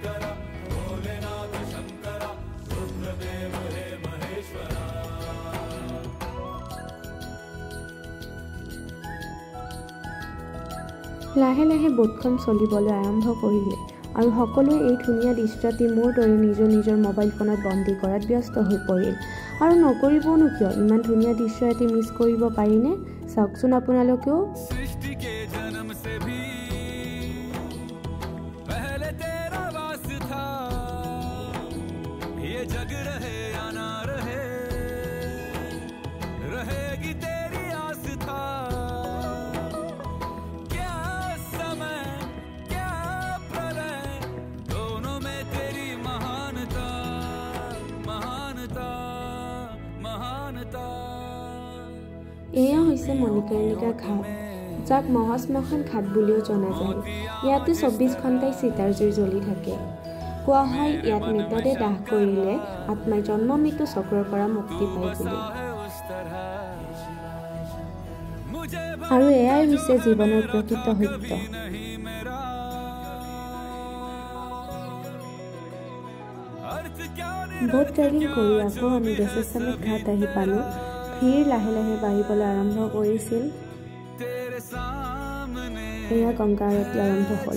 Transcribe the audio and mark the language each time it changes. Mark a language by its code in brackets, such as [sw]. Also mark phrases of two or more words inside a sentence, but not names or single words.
[as] লাহে লাহে ব'টখন চলিবলৈ আৰম্ভ কৰিলে আৰু সকলোৱে এই ধুনীয়া দৃশ্যটি মোৰ দৰে নিজৰ নিজৰ মোবাইল ফোনত বন্দী কৰাত ব্যস্ত হৈ পৰিল। আৰু নকৰিবনো কিয়, ইমান ধুনীয়া দৃশ্য এটি মিছ কৰিব পাৰিনে? চাওকচোন আপোনালোকেও। [hi] सृष्टि के जन्म से भी पहले तेरा वास था, ये जग रहे या ना रहे, रहेगी तेरी आस था। क्या समय क्या प्रलय, दोनों में तेरी महानता महानता महानता। [as] এয়া হৈছে মণিকৰ্ণিকা ঘাট, যাক মহাশ্মশান ঘাট বুলিও জনা যায়। ইয়াতে 24 ঘণ্টাই চিতাৰ জুই জ্বলি থাকে। কোৱা হয় ইয়াত মৃতদেহ দাহ কৰিলে আত্মাই জন্ম মৃত্যু চক্ৰৰ পৰা মুক্তি পায় বুলি। আৰু এয়াই হৈছে জীৱনৰ প্ৰকৃত সত্য। [en] boat riding [as] কৰি আকৌ আমি দশচমেক ঘাট আহি পালোঁ। ভিৰ লাহে লাহে বাঢ়িবলৈ আৰম্ভ কৰিছিল। এয়া গংগা আৰতি আৰম্ভ হ'ল।